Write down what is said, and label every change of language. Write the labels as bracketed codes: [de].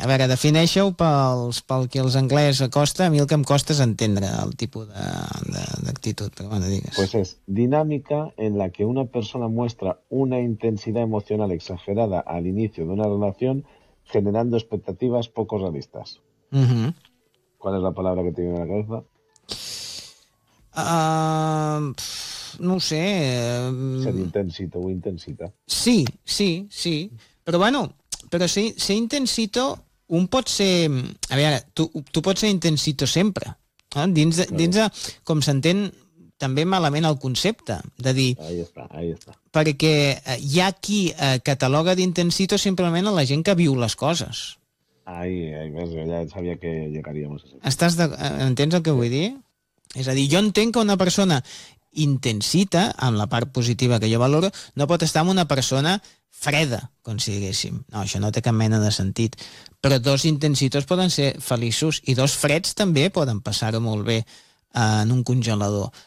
[ca] A veure, defineixeu pel que els anglès costa. A mi el que em costa és entendre el tipus d'actitud, però bueno, digues. [es] Pues es dinámica en la que una persona muestra una intensidad emocional exagerada al inicio de una relación, generando expectativas poco realistas. ¿Cuál es la palabra que te viene a la cabeza? [ca] No ho sé. [es] Ser intensito o intensita. [ca] Sí. Però bueno, però ser intensito, un pot ser... A veure, tu pots ser intensito sempre. Eh? Dins de com s'entén també malament el concepte, de dir... [es] Ahí está. [ca] Perquè hi ha qui cataloga d'intensito simplement a la gent que viu les coses. [es] Ya sabía que llegaríamos a ser. [ca] ¿Entens el que vull dir? És a dir, jo entenc que una persona intensita, en la part positiva que jo valoro, no pot estar amb una persona freda, com si diguéssim. No, això no té cap mena de sentit. Però dos intensitos poden ser feliços i dos freds també poden passar-ho molt bé en un congelador.